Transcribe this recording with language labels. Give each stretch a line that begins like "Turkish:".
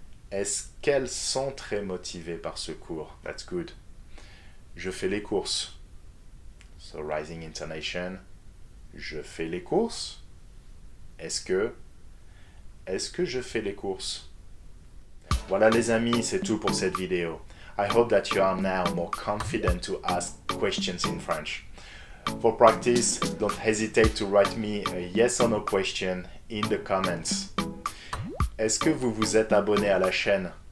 French: Est-ce qu'elles sont très motivées par ce cours?
English: That's good.
French: Je fais les courses.
English: So rising intonation.
French: Je fais les courses. Est-ce que je fais les courses? Voilà les amis, c'est tout pour cette vidéo.
English: I hope that you are now more confident to ask questions in French. For practice, don't hesitate to write me a yes or no question in the comments.
French: Est-ce que vous vous êtes abonné à la chaîne?